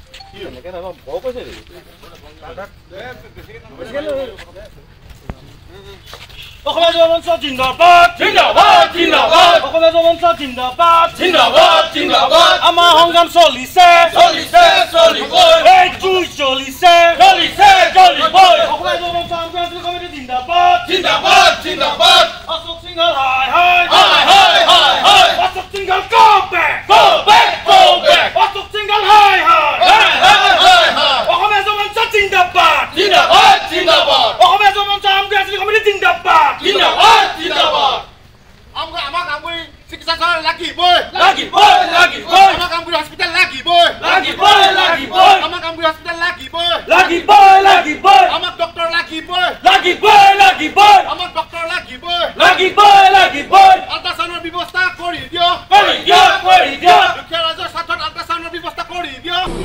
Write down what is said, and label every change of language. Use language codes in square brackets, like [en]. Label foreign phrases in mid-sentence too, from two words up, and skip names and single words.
[as] অসমীয়া যুৱ মঞ্চ জিন্দাবাদ জিন্দাবাদ জিন্দাবাদ অসমীয়া যুৱ মঞ্চ জিন্দাবাদ জিন্দাবাদ জিন্দাবাদ আমাৰ সংগ্ৰাম চলিছে চলিছে চলিবই এই যুঁজ চলিছে চলিছে চলিবই অসমীয়া যুৱ মঞ্চ আন্তঃৰাষ্ট্ৰীয় কমিটি জিন্দাবাদ জিন্দাবাদ জিন্দাবাদ অশোক সিংহল হাই হাই হাই হাই হাই হাই অশোক সিংহল [en] go back go back go back [as] অশোক সিংহল হাই হাই হাই হাই হাই হাই অসমীয়া যুৱ মঞ্চ জিন্দাবাদ জিন্দাবাদ জিন্দাবাদ অসমীয়া যুৱ মঞ্চ আন্তঃৰাষ্ট্ৰীয় কমিটি জিন্দাবাদ জিন্দাবাদ জিন্দাবাদ আমাক আমগুৰি চিকিৎসালয় লাগিবই লাগিবই লাগিবই আমাক আমগুৰি হস্পিটেল লাগিবই লাগিবই লাগিবই আমাক আমগুৰি হস্পিটেল লাগিবই লাগিবই লাগিবই আমাক ডক্টৰ লাগিবই লাগিবই লাগিবই আমাক ডক্টৰ লাগিবই লাগিবই লাগিবই আল্ট্ৰাছাউণ্ডৰ ব্যৱস্থা কৰি দিয়ক কৰি দিয়ক কৰি দিয়ক দুখীয়া ৰাইজৰ স্বাৰ্থত আল্ট্ৰাছাউণ্ডৰ ব্যৱস্থা কৰি দিয়ক